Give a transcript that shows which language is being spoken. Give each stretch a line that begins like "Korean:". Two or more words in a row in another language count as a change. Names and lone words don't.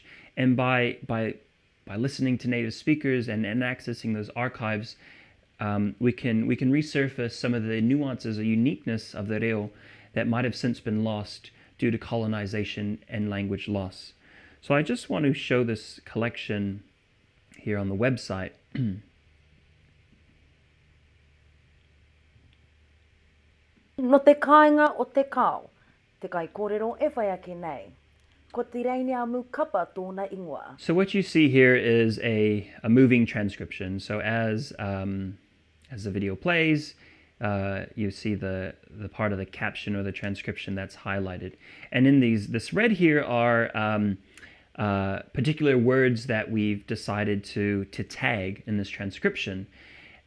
English: And by listening to native speakers and accessing those archives, we can resurface some of the nuances or uniqueness of the reo that might have since been lost due to colonization and language loss. So I just want to show this collection here on the website.
Māori: No te kāinga o te kao, te kai kōrero e whai ake nei. Ko te reine a mu kapa tōna ingoa.
English: So what you see here is a moving transcription. So as the video plays, you see the part of the caption or the transcription that's highlighted. And in this red here are particular words that we've decided to tag in this transcription.